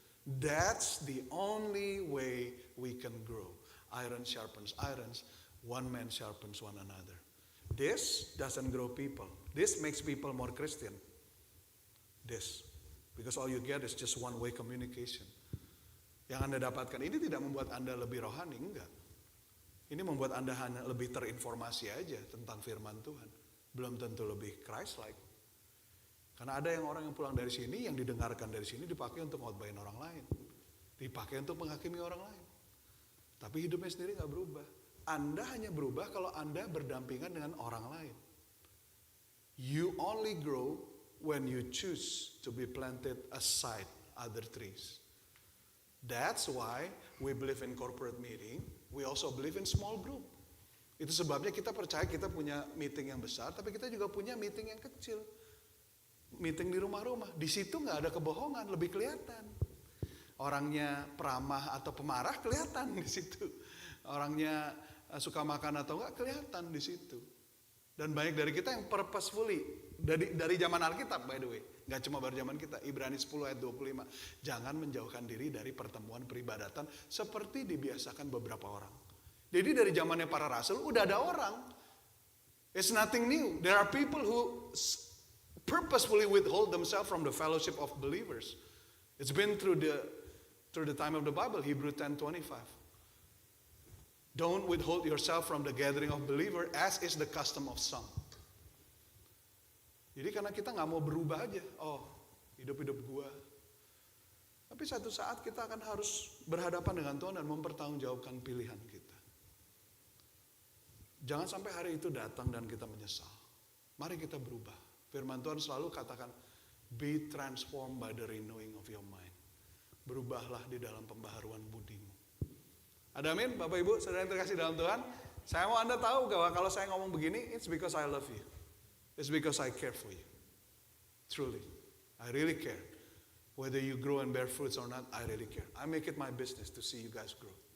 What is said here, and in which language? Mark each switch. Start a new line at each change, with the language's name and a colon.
English: That's the only way we can grow. Iron sharpens iron, one man sharpens one another. This doesn't grow people. This makes people more Christian. This, because all you get is just one-way communication.
Indonesian: Yang Anda dapatkan ini tidak membuat Anda lebih rohani, enggak. Ini membuat Anda hanya lebih terinformasi aja tentang firman Tuhan. Belum tentu lebih Christ-like. Karena ada orang yang pulang dari sini, yang didengarkan dari sini dipakai untuk khotbahin orang lain. Dipakai untuk menghakimi orang lain. Tapi hidupnya sendiri gak berubah. Anda hanya berubah kalau Anda berdampingan dengan orang lain.
English: You only grow when you choose to be planted aside other trees. That's why we believe in corporate meeting. We also believe in small group.
Indonesian: Itu sebabnya kita percaya kita punya meeting yang besar, tapi kita juga punya meeting yang kecil. meeting di rumah-rumah. Di situ nggak ada kebohongan, lebih kelihatan. Orangnya peramah atau pemarah kelihatan di situ. Orangnya suka makan atau enggak kelihatan di situ. Dan banyak dari kita yang
English: purposefully
Indonesian: dari zaman Alkitab,
English: by the way,
Indonesian: nggak cuma baru zaman kita. Ibrani 10 ayat 25, jangan menjauhkan diri dari pertemuan peribadatan seperti dibiasakan beberapa orang. Jadi dari zamannya para rasul udah ada orang.
English: It's nothing new. There are people who purposefully withhold themselves from the fellowship of believers. It's been through the time of the Bible, Hebrew 10:25. Don't withhold yourself from the gathering of believer as is the custom of some.
Indonesian: Jadi karena kita nggak mau berubah aja, hidup gua. Tapi satu saat kita akan harus berhadapan dengan Tuhan dan mempertanggungjawabkan pilihan kita. Jangan sampai hari itu datang dan kita menyesal. Mari kita berubah. Firman Tuhan selalu katakan,
English: be transformed by the renewing of your mind.
Indonesian: Berubahlah di dalam pembaharuan budimu. Ada amin, Bapak Ibu, saudara yang terkasih dalam Tuhan. Saya mau Anda tahu bahwa kalau saya ngomong begini,
English: it's because I love you. It's because I care for you. Truly, I really care. Whether you grow and bear fruits or not, I really care. I make it my business to see you guys grow.